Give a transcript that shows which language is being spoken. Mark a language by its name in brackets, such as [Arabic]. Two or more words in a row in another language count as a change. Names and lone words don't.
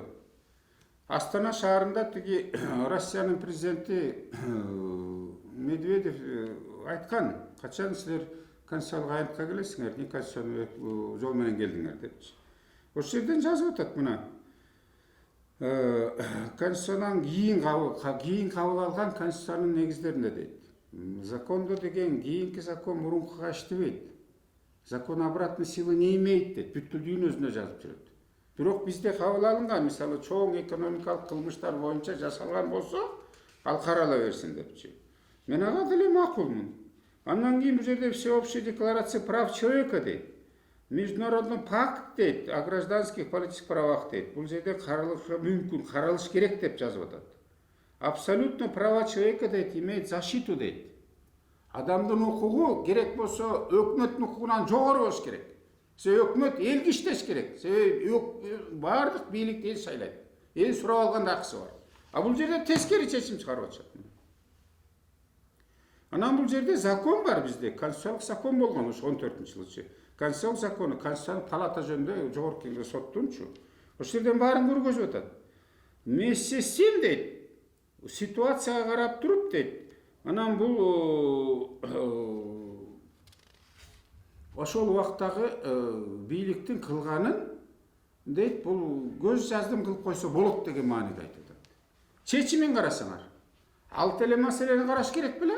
[Kyrgyz] Астана шаарында тиги Россиянын президенти Медведев айткан, качан силер конституциялык айнтка келесиңер, не конституциялык жол менен келдиңер депчи. Ошол жерден жазып атат мына. Конституциядан кийин кабыл алган конституциянын негиздеринде дейт. Закондо деген кийинки закон мурункуга иштебейт. [Russian] Закон обратной силы не имеет дейт. [Kyrgyz] Бүткүл дүйнөсүндө жазып жүрөт. Бирок бизде кабыл алынган, мисалы чоң экономикалык кылмыштар боюнча жасалган болсо, ал карала берсин депчи. Мен ага деле макулмун. Андан кийин бул жерде [Russian] всеобщая декларация прав человека [Kyrgyz] дейт. [Russian] Международный пакт дейт, о гражданских политических правах дейт. [Kyrgyz] Бул жерде каралышы мүмкүн, каралыш керек деп жазып атат. [Russian] Абсолютно права человека дейт, имеет защиту дейт. [Kyrgyz] Адамдын укугу керек болсо өкмөттүн укугунан жогору болуш керек. Себеби өкмөт элге иштеш керек. Себеби бардык бийликти эл шайлайт. Эл сурап алганда акысы бар. А бул жерде тескери чечим чыгарып атышат. Анан бул жерде закон бар бизде, конституциялык закон болгон ошо 14-жылычы. Конституциялык закону, конституциялык палата жөнүндө жогорку кеңеш соттунчу. Ошол жерден баарын көргөзүп атат. [Russian] Вместе с тем [Kyrgyz] дейт, ситуацияга карап туруп дейт. Анан бул ошол убактагы бийликтин кылганын дейт, бул көз жаздым кылып койсо болот деген мааниде айтып атат. Чечимин карасаңар, ал эле маселени караш керек беле?